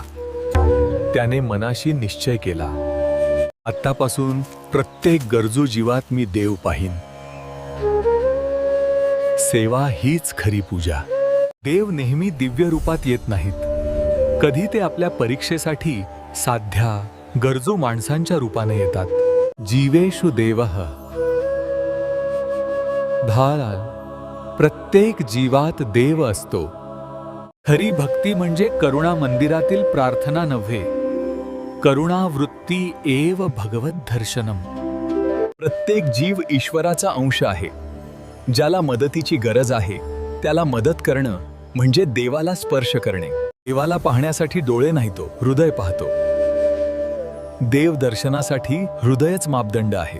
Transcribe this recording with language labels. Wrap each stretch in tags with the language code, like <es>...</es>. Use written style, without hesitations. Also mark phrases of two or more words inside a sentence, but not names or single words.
<mr>त्याने मनाशी निश्चय केला, आत्तापासून प्रत्येक गरजू जीवात मी देव पाहीन. सेवा हीच खरी पूजा. देव नेहमी दिव्य रूपात येत नाहीत. कधी ते आपल्या परीक्षेसाठी साध्या गरजू माणसांच्या रूपाने येतात.</mr> <sa>जीवेषु देवः भालाल,</sa> <mr>प्रत्येक जीवात देव असतो. खरी भक्ती म्हणजे करुणा मंदिरातील प्रार्थना नव्हे,</mr> <sa>करुणावृत्ती एव भगवत दर्शनम.</sa> <mr>प्रत्येक जीव ईश्वराचा अंश आहे. ज्याला मदतीची गरज आहे त्याला मदत करणं म्हणजे देवाला स्पर्श करणे. देवाला पाहण्यासाठी डोळे नाही, तो हृदय पाहतो. देव दर्शनासाठी हृदयच मापदंड आहे.</mr>